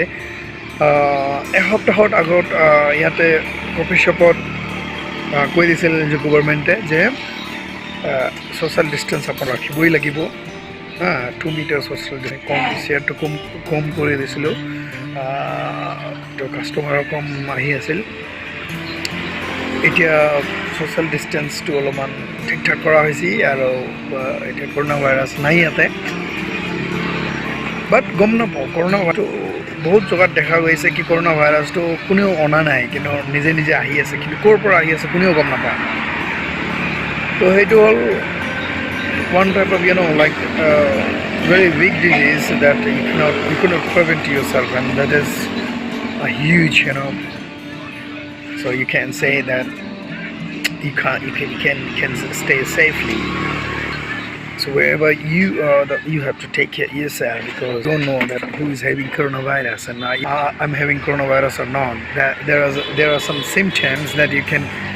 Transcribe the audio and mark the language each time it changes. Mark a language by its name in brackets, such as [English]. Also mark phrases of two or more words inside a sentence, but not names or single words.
[Assamese] এসপ্তাহৰ আগত ইয়াতে [English] coffee shop [Assamese] কৈ দিছিল যে গভৰ্ণমেণ্টে যে [English] social distance [Assamese] আপোনাৰ ৰাখিবই লাগিব 2 মিটাৰ ছ'চিয়েল কম চেয়াৰটো কম কৰি দিছিলোঁ তো কাষ্টমাৰো কম আহি আছিল এতিয়া [English] social distance [Assamese] অলপমান ঠিক ঠাক কৰা হৈছে আৰু এতিয়া [English] corona virus [Assamese] নাই ইয়াতে বাট গম নাপাওঁ [English] corona virus [Assamese] বহুত জেগাত দেখা গৈছে কি [English] corona virus [Assamese] কোনেও অনা নাই কিন্তু নিজে নিজে আহি আছে কিন্তু ক'ৰ পৰা আহি আছে কোনেও গম নাপায় তো সেইটো হ'ল [English] one type of like very weak disease that you cannot prevent yourself and that is a huge so you can say that you can stay safely so wherever you are that you have to take care of yourself because you don't know that who is having coronavirus and I'm having coronavirus or not that there are some symptoms that you can